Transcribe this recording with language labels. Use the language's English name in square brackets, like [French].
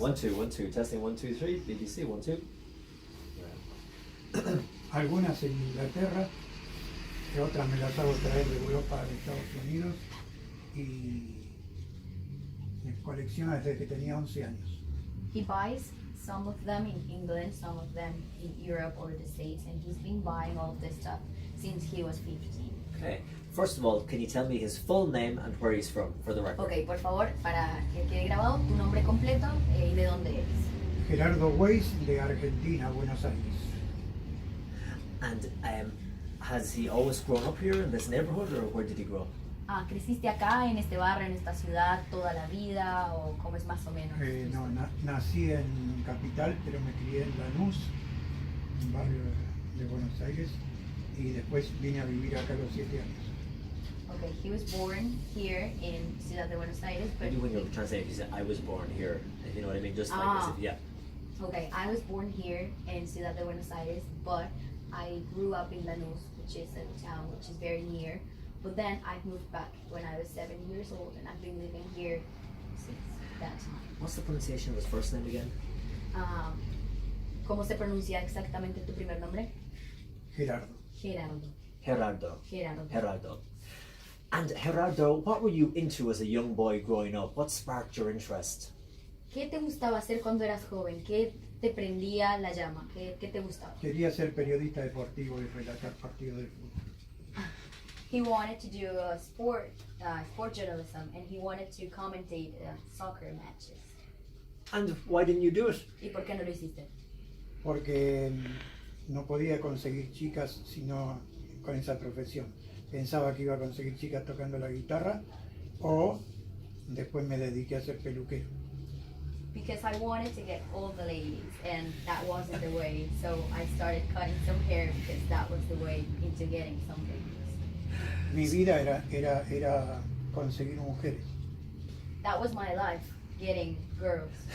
[English] 1, 2, 1, 2. Testing 1, 2, 3. BBC 1, 2. [Spanish] Algunas en Inglaterra, y otras me las hago traer de Europa a Estados Unidos y colecciona desde que tenía 11 años. [English] He buys some of them in England, some of them in Europe or the States, and he's been buying all of this stuff since he was 15. Okay. First of all, can you tell me his full name and where he's from, for the record? [Spanish] Ok, por favor, para que quede grabado, tu nombre completo y de dónde eres. Gerardo Weiss, de Argentina, Buenos Aires. [English] And has he always grown up here in this neighborhood, or where did he grow up? [Spanish] ¿Creciste acá, en este barrio, en esta ciudad, toda la vida, o cómo es más o menos? No, nací en Capital, pero me crié en Lanús, un barrio de Buenos Aires, y después vine a vivir acá a los 7 años. [English] Okay, he was born here in Ciudad de Buenos Aires, but Maybe when you're translating, you said, I was born here. If you know what I mean? Just like as if, yeah. Okay, I was born here in Ciudad de Buenos Aires, but I grew up in Lanús, which is a town which is very near. But then I moved back when I was 7 years old, and I've been living here since that time. What's the pronunciation of his first name again? [Spanish] ¿Cómo se pronuncia exactamente tu primer nombre? Gerardo. Gerardo. Gerardo. Gerardo. Gerardo. [English] And Gerardo, what were you into as a young boy growing up? What sparked your interest? [Spanish] ¿Qué te gustaba hacer cuando eras joven? ¿Qué te prendía la llama? ¿Qué te gustaba? Quería ser periodista deportivo y relatar partidos de fútbol. [English] He wanted to do sport journalism, and he wanted to commentate soccer matches. And why didn't you do it? [Spanish] ¿Y por qué no lo hiciste? Porque no podía conseguir chicas sino con esa profesión. Pensaba que iba a conseguir chicas tocando la guitarra o después me dediqué a ser peluquero. [English] Because I wanted to get all the ladies, and that wasn't the way, so I started cutting some hair because that was the way into getting some ladies. [Spanish] Mi vida era conseguir mujeres. [English] That was my life, getting girls.